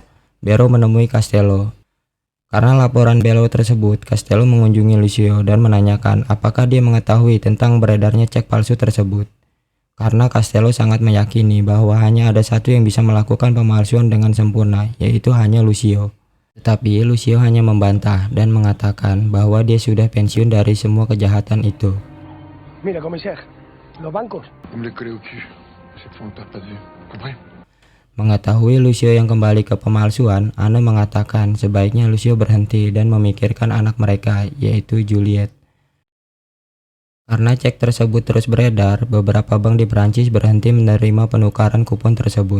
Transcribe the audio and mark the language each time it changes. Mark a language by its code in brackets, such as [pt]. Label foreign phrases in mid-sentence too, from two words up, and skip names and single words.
[id] Barrow menemui Castello. Karena laporan Barrow tersebut, Castello mengunjungi Lucio dan menanyakan apakah dia mengetahui tentang beredarnya cek palsu tersebut. Karena Castello sangat meyakini bahwa hanya ada satu yang bisa melakukan pemalsuan dengan sempurna, yaitu hanya Lucio. Tetapi Lucio hanya membantah dan mengatakan bahwa dia sudah pensiun dari semua kejahatan itu. [es] Mira, commissaire, los bancos. [fr] Vous me les collez au cul. Cette fois, on ne perd pas de vue. Compris? [id] Mengetahui Lucio yang kembali ke pemalsuan, Anne mengatakan sebaiknya Lucio berhenti dan memikirkan anak mereka, yaitu Juliet. Karena cek tersebut terus beredar, beberapa bank di Prancis berhenti menerima penukaran kupon tersebut.